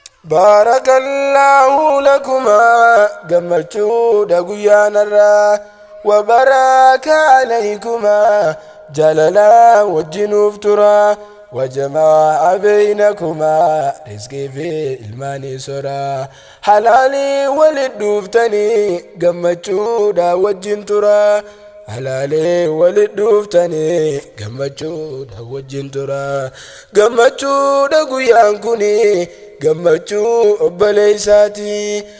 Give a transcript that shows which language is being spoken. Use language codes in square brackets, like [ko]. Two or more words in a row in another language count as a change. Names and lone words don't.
[ar] بارك الله لكما، [om] gammachuudha guyyaanarraa. [ar] وبارك عليكما، [om] jaalala wajjinuuf tura. [ar] وجمع بينكما، [om] rizqii fi ilmaanii sora. Halaalii walit dhuuftanii, gammachuudha wajjin tura. Halaalii walit dhuuftanii, gammachuudha wajjin tura. Gammachuudha guyyaan kuni, gammachuu obboleessaati.